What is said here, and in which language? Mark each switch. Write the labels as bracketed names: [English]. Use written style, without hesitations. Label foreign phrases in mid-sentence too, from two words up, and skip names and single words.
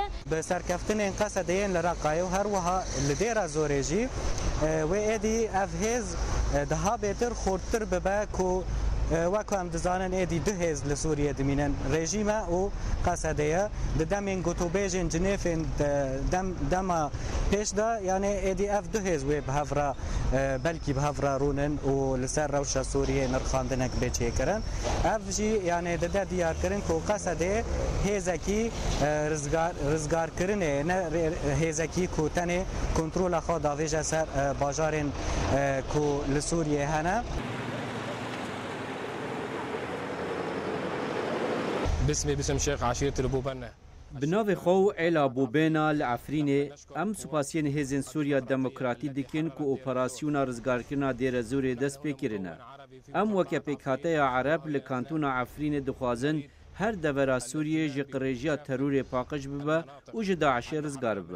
[Kurdish] Bi serkeftinên Qesedeyên li Reqayê û her wiha li Dêrezorê jî wê êdî ev hêz daha bêtir xorttir bibe ku wek em dizanin êdî du hêz li Sûriyê dimînin rejîme û Qesedê di demên gotûbêjên cinêfên dema pêş de yani êdî ev du hêz wê bi hev re belkî bi hev re rûnin û li ser rewşa Sûriyê nirxandinek bêçêkirin. Ev jî yani dide diyarkirin ku Qesedê hêzekî rizgarkirinê ne hêzekî ku tenê kontrola xwe davêje ser bajarên ku li Sûriyê hene. [Arabic] باسم شيخ عشيرة البوبنة [Kurdish] بناوی خو علا بوبنا لعفرینê em supasiyên hêzên Sûriya Demokratî dikin ku operasyona rizgarkirina Dêrezorê dest pê kirine. Em weke pêkhateya Ereb li kantûna Efrînê dixwazin her devera Sûriyê ji qirêjiya terorê paqij bibe û ji Daişê rizgar bibe.